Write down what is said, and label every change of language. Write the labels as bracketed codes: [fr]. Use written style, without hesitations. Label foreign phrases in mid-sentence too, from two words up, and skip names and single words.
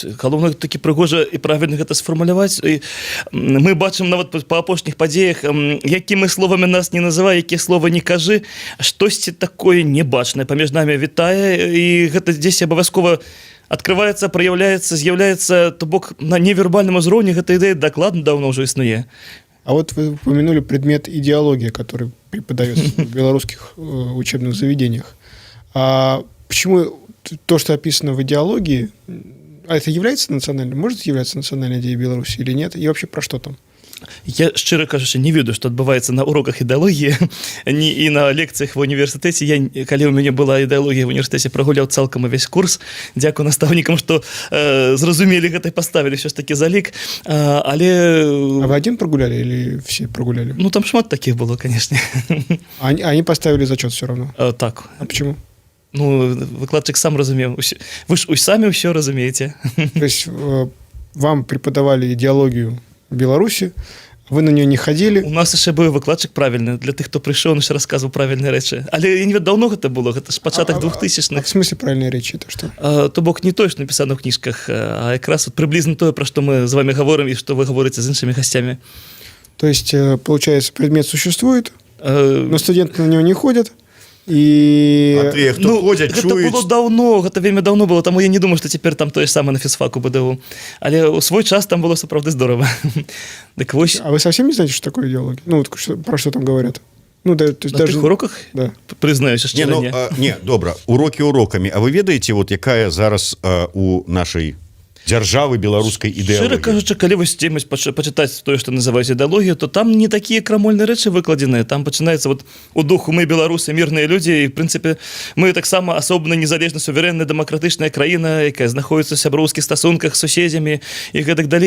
[be] Галоўна такі прыгожа і правільна гэта сфармуляваць. І мы бачым нават па апошніх падзеях, якімі словамі нас не называй, якія слова не кажы, штосьці такое небачнае паміж намі вітае, і гэта дзесь абавязкова адкрываецца, праяўляецца, з'яўляецца, то бок на невербальным узроўні гэта ідэя дакладна даўно ўжо існуе. [ru] А вот вы упомянули предмет идеология, который преподается в белорусских учебных заведениях. А почему то, что описано в идеологии, а это является национальной, может являться национальной идеей Беларуси или нет? И вообще про что там? [be] Я, шчыра кажучы, не ведаю, што адбываецца на уроках ідэалогіі і на лекцыях ва універсітэце. Калі ў мяне была ідэалогія в універсітэце, прагуляў цалкам увесь курс. Дзякую настаўнікам, што зразумелі гэта і паставілі ўсё ж такі залік. Але... [ru] А вы один прогуляли или все прогуляли? [be] Там шмат такіх было, канешне. [ru] Они поставили зачет все равно? [be] Так. [ru] А почему? [be] Выкладчик сам разумеў. Вы ж самі ўсё разумееце. [ru] То есть вам преподавали идеологию Беларуси, вы на нее не ходили? [be] У нас яшчэ быў выкладчик правільны. Для тых, хто прыйшоў, он яшчэ расказваў правільныя рэчы. Але я не ведаю, даўно гэта было, гэта ж пачатак 2000-х. [ru] А в смысле правильные речи? Это что? [be] То бок не тое, што напісана ў кніжках, а якраз прыблізна тое, пра што мы з вами гаворым і што вы гаворыце з іншымі гасцямі. [ru] То есть, получается, предмет существует, но студенты на него не ходят. [be] А ты, хто ходзяць, чуюць? Гэта было даўно, гэта вельмі даўно было, таму я не думаю, што цяпер там тое ж самае на фізфаку БДУ. Але ў свой час там было сапраўды здорава. Так вось. [ru] А вы совсем не знаете, что такое идеология? Про что там говорят? То есть на тых уроках? Да. [be] Прызнаюся, шчыра не. Не, добра, урокі урокамі. А вы ведаеце, вот якая зараз у нашай дзяржавы беларускай Шчыра ідэалогіі. кажучы, калі вось дзеймаць пачытаць тое, што называюць ідэалогію, то там не такія крамольныя рэчы выкладзеныя. Там пачынаецца вот у духу мы беларусы, мірныя людзі, і в прынцыпе мы таксама асобна незалежна суверэнная дэмакратычная краіна, якая знаходзіцца ў сяброўскіх стасунках з суседзямі і гэтак далей.